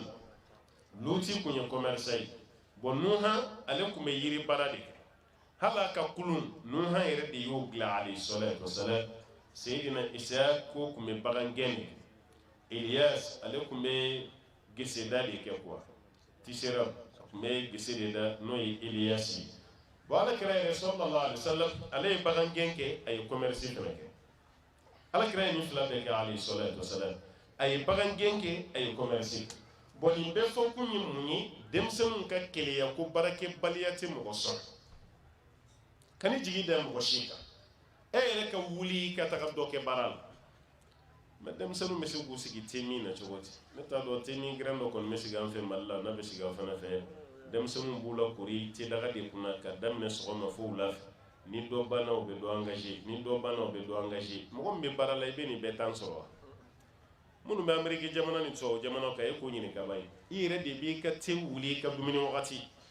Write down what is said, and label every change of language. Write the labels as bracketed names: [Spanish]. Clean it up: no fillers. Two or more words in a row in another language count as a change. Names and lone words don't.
[Bambara] Luti kun ye commerçant ye bon Nuha ale kun bɛ yiri baara de kɛ hali a ka kulun Nuha yɛrɛ de y'o dilan [Arabic] عليه الصلاة والسلام [Bambara] Seydina Isa k'o kun bɛ bagan gɛn de kɛ Elias ale kun bɛ geseda de kɛ quoi tisserand a kun bɛ gese de da n'o ye Elias ye bon alakira yɛrɛ [Arabic] صلى الله عليه وسلم [Bambara] ale ye bagan gɛn kɛ a ye commerce fana kɛ alakira ye nin fila bɛɛ kɛ [Arabic] عليه الصلاة والسلام [Bambara] a ye bagan gɛn kɛ a ye commerce bon nin bɛɛ fɔ kun ye mun ye denmisɛnninw ka keleya ko baarakɛbaliya tɛ mɔgɔ sɔn ka ni jigi da mɔgɔ si kan e yɛrɛ ka wuli ka taga dɔ kɛ baara la mais denmisɛnninw bɛ se k'u sigi te min na cogo di ne t'a dɔn te ni gɛrɛn dɔ kɔni bɛ sigi an fɛ Mali la n'a bɛ sigi an fana fɛ denmisɛnninw b'u la kori te daga de kunna ka daminɛ sɔgɔma fo wula fɛ ni dɔ banna u bɛ dɔ engagé ni dɔ banna u bɛ dɔ engagé mɔgɔ min bɛ baara la i bɛ nin bɛɛ temps sɔrɔ wa minnu bɛ Ameriki jamana ni tubabu jamana kan e k'o ɲini ka ban i yɛrɛ de b'i ka te wuli i ka dumuni wagati